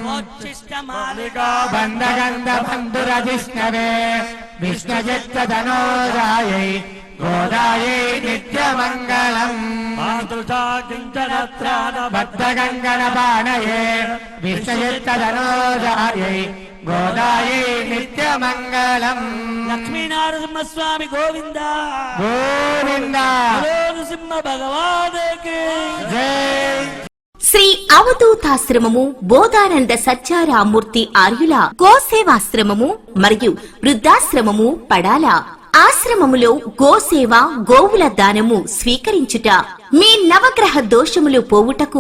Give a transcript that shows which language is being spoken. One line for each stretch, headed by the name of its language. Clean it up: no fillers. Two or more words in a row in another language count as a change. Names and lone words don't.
Sanskrit: बन्धगन्धबन्धुरजिष्णवे विष्णुचित्तधनोजायै गोदायै नित्यमङ्गलम् बद्धगङ्गणपाणये विष्णुचित्तधनोजायै गोदायै नित्यमङ्गलम् लक्ष्मीनारसिंहस्वामी गोविंद गोविन्द
Telugu: नृసింహ భగవానికి जय శ్రీ అవధూతాశ్రమము బోధానంద సత్యారామూర్తి ఆర్యుల గోసేవాశ్రమము మరియు వృద్ధాశ్రమము పడాల ఆశ్రమములో గోసేవ గోవుల దానము స్వీకరించుట మీ నవగ్రహ దోషములు పోవుటకు